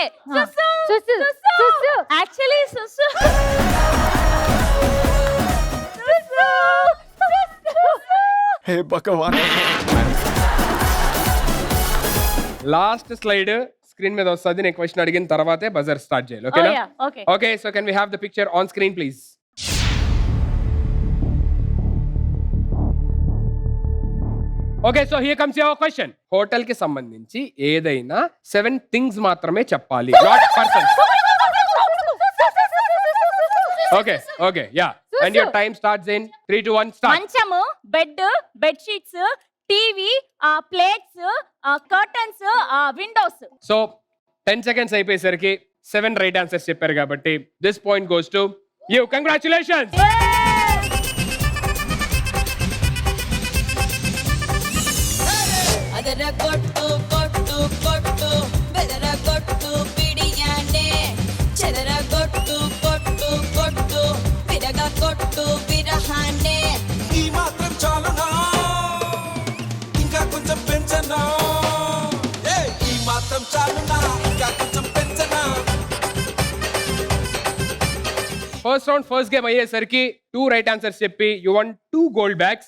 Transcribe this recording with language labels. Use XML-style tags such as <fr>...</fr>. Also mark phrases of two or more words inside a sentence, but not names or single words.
<te>యాక్చువల్లీ హే భగవాన్.</te> <en>last slide</en> <te>స్క్రీన్ మీద వస్తుంది. నేను క్వశ్చన్ అడిగిన తర్వాతే</te> <en>buzzer start</en> <te>చేయాలి. ఓకేనా? ఓకే.</te> <en>okay, so can we have the picture on screen please? okay, so here comes your question.</en> <te>హోటల్ కి సంబంధించి ఏదైనా 7 థింగ్స్ మాత్రమే చెప్పాలి,</te> <en>not persons. okay okay, ya. and your time starts in 3, 2, 1 start. మంచము, bed, bed sheets, TV, plates, curtains, windows.</en> <te>సో 10 seconds అయిపోయేసరికి 7</te> <en>right answers</en> <te>చెప్పారు కాబట్టి</te> <en>this point goes to you.</en> <te>కంగ్రాచులేషన్స్.</te> <kn>ಅದರ ಕೊಟ್ಟು ಕೊಟ್ಟು ಕೊಟ್ಟು ಬೆದರ ಕೊಟ್ಟು ಬಿಡಿಯಾನೆ ಚದರ ಕೊಟ್ಟು ಕೊಟ್ಟು ಕೊಟ್ಟು ವಿರಗ ಕೊಟ್ಟು ವಿರಹಾನೆ</kn> <te>ఈ మాత్రం చాలునా ఇంకా కొంచెం పెంచనా ఈ మాత్రం చాలునా ఇంకా కొంచెం పెంచనా.</te> <en>first round first game అయ్యేసరికి 2 right answers చెప్పి you won 2 gold bags.</en>